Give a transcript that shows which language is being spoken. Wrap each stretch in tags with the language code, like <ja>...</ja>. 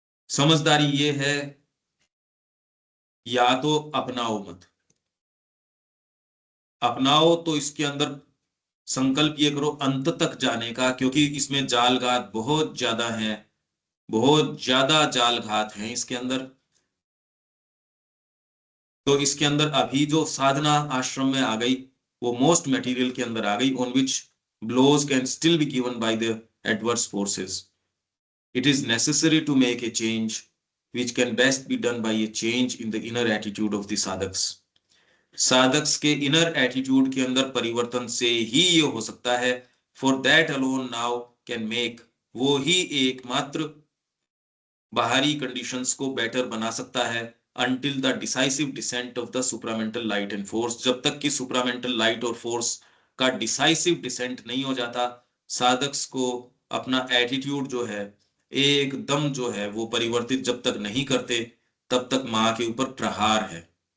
<hi>समझदारी ये है, या तो अपनाओ मत, अपनाओ तो इसके अंदर संकल्प ये करो अंत तक जाने का, क्योंकि इसमें जाल घात बहुत ज्यादा है, बहुत ज्यादा जाल घात है इसके अंदर। तो इसके अंदर अभी जो साधना आश्रम में आ गई वो मोस्ट मटेरियल के अंदर आ गई,</hi> <en>On which blows can still be given by the adverse forces. It is necessary to make a change, which can best be done by a change in the inner attitude of the sadhaks.</en> <hi>साधक्स के inner attitude के अंदर परिवर्तन से ही ये हो सकता है।</hi> <en>for that alone now can make,</en> <hi>वो ही एकमात्र बाहरी कंडीशंस को बेटर बना सकता है।</hi> <en>until the decisive descent of the supramental light and force,</en> <hi>जब तक कि सुपरामेंटल लाइट और फोर्स का डिसाइसिव डिसेंट नहीं हो जाता, साधक्स को अपना एटीट्यूड जो है एकदम जो है वो परिवर्तित जब तक नहीं करते तब तक माँ के ऊपर प्रहार है।</hi>